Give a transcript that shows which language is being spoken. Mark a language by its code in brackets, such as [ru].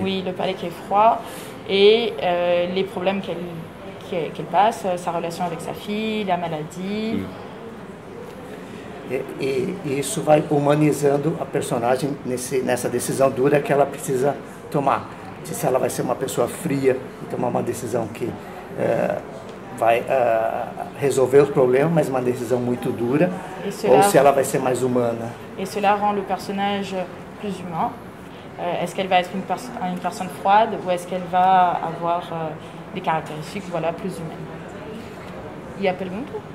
[fr] Oui, le palais qui est froid, et les problèmes qu'elle passe, sa relation avec sa fille, la maladie. [pt] E isso vai humanizando a personagem nessa decisão dura que ela precisa tomar. Se ela vai ser uma pessoa fria e tomar uma decisão que vai resolver os problemas, mas uma decisão muito dura, ou se ela vai ser mais humana. [fr] Et cela rend le personnage plus humain. Est-ce qu'elle va être une personne froide ou est-ce qu'elle va avoir des caractéristiques plus humaines? [pt] E a pergunta?